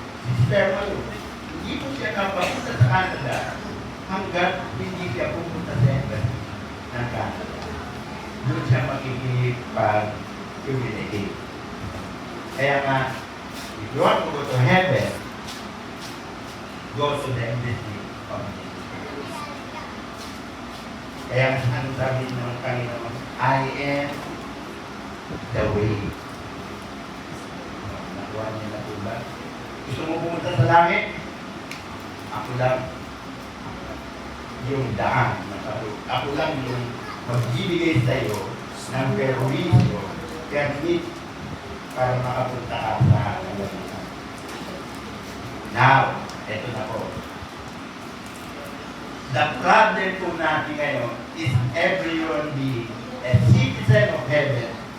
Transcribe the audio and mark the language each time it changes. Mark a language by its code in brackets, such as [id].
[tl] Sister Malu, hindi po siya kapapunta sa Canada hanggat hindi siya pupunta sa embassy ng Canada. Doon siya makikipag-communicate. Kaya nga, [en] if you want to go to heaven, go to the embassy of Jesus. [tl] Kaya ang sabi ng Panginoon, [en] I am the way. [tl] Nakuha niya na po ba? Gusto mo pumunta sa langit? Ako lang yung daan. Ako lang yung magbibigay sa iyo ng perwisyo, permit para makapunta ka sa kalamitan. Now, eto na po. [en] The problem [tl] po natin [en] ngayon is everyone being a citizen of heaven.